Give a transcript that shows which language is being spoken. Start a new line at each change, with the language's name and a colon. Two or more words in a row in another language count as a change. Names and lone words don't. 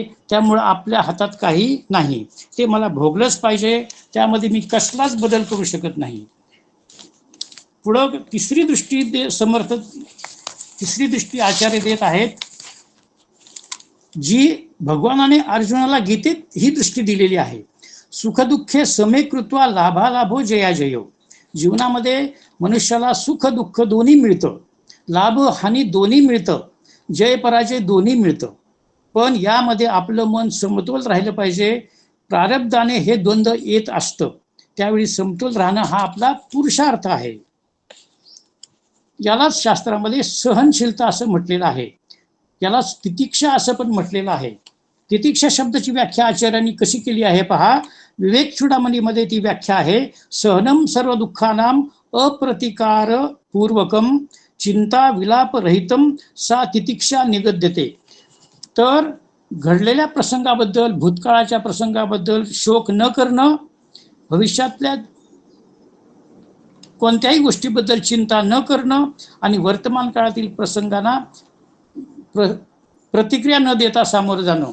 Marathi: त्यामुळं आपल्या हातात काही नाही, ते मला भोगलंच पाहिजे. त्यामध्ये मी कसलाच बदल करू शकत नाही. पुढं तिसरी दृष्टी आचार्य देत आहेत, जी भगवानाने अर्जुनाला गीतेत ही दृष्टी दिलेली आहे.
Sanskrit: सुखदुःखे समे कृत्वा लाभालाभो जयाजयो.
Marathi: जीवनामध्ये मनुष्याला सुख दुःख दोन्ही मिळतं, लाभ हानी दोन्ही मिळतं, जय पराजय दोन्ही मिळतं. पण यामध्ये आपलं मन समतोल राहिलं पाहिजे. प्रारब्धाने हे द्वंद्व येत असतं, त्यावेळी समतोल राहणं हा आपला पुरुषार्थ आहे. यालाच शास्त्रामध्ये सहनशीलता असं म्हटलेलं आहे. यालाच तितिक्षा असं पण म्हटलेलं आहे. तितिक्षा शब्दाची व्याख्या आचार्यांनी कशी केली आहे पहा. विवेक चूडामणीमध्ये ती व्याख्या आहे,
Sanskrit: सहनम सर्व दुःखानाम अप्रतिकार पूर्वकम चिंता विलाप रहितम सा तितिक्षा निगद्यते.
Marathi: तर घडलेल्या प्रसंगाबद्दल, भूतकाळाच्या प्रसंगाबद्दल शोक न करणं, भविष्यातल्या कोणत्याही गोष्टीबद्दल चिंता न करणं आणि वर्तमान काळातील प्रसंगांना प्रतिक्रिया न देता सामोरं जाणं.